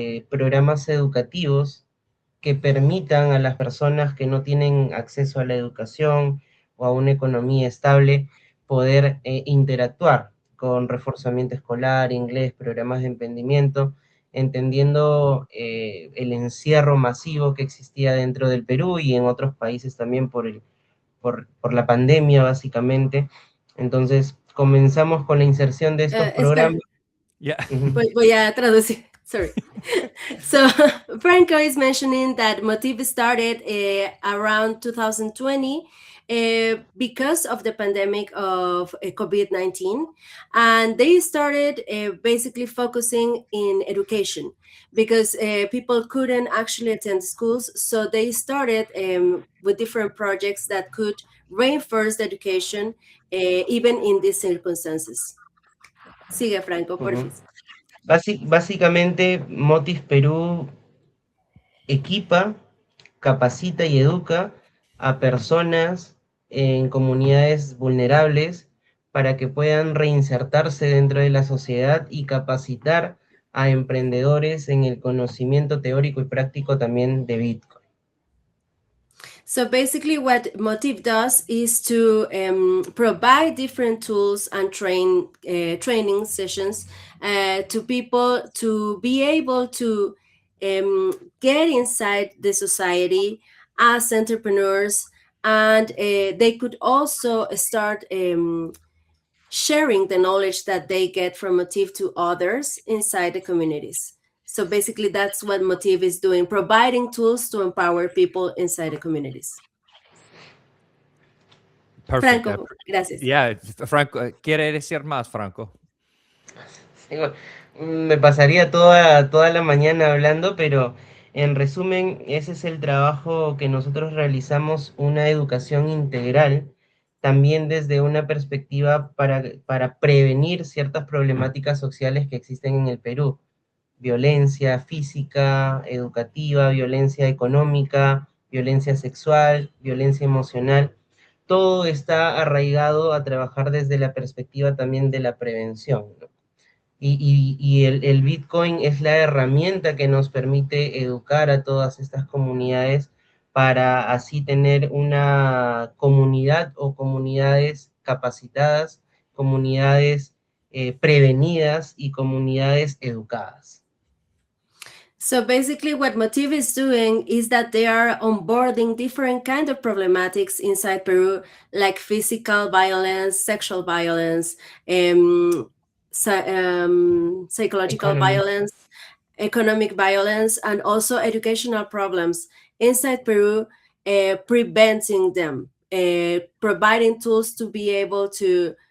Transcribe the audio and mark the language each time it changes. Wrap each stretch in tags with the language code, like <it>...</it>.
<es>programas educativos que permitan a las personas que no tienen acceso a la educación o a una economía estable poder interactuar con reforzamiento escolar, inglés, programas de emprendimiento, entendiendo el encierro masivo que existía dentro del Perú y en otros países también por la pandemia, básicamente. Entonces, comenzamos con la inserción de estos programas.</es> <en>Yeah.</en> <es>Voy a traducir. Sorry.</es> <en>So Franco is mentioning that Motiv started around 2020 because of the pandemic of COVID-19, and they started basically focusing in education because people couldn't actually attend schools, so they started with different projects that could reinforce the education even in these circumstances.</en> <es>Sigue, Franco, por favor. Básicamente, Motif Perú equipa, capacita y educa a personas en comunidades vulnerables para que puedan reinsertarse dentro de la sociedad y capacitar a emprendedores en el conocimiento teórico y práctico también de Bitcoin.</es> <en>So basically what Motiv does is to provide different tools and training sessions to people to be able to get inside the society as entrepreneurs, and they could also start sharing the knowledge that they get from Motiv to others inside the communities. So basically, that's what Motiv is doing, providing tools to empower people inside the communities. Perfect.</en> <es>Franco, gracias. Yeah, Franco, ¿quiere decir más, Franco? Me pasaría toda la mañana hablando, pero en resumen, ese es el trabajo que nosotros realizamos, una educación integral, también desde una perspectiva para prevenir ciertas problemáticas sociales que existen en el Perú. Violencia física, educativa, violencia económica, violencia sexual, violencia emocional. Todo está arraigado a trabajar desde la perspectiva también de la prevención, ¿no? Y el Bitcoin es la herramienta que nos permite educar a todas estas comunidades para así tener una comunidad o comunidades capacitadas, comunidades prevenidas y comunidades educadas.</es> <en>So basically what Motiv is doing is that they are onboarding different kind of problematics inside Peru, like physical violence, sexual violence, psychological violence, economic violence, and also educational problems inside Peru, preventing them, providing tools to be able to</en>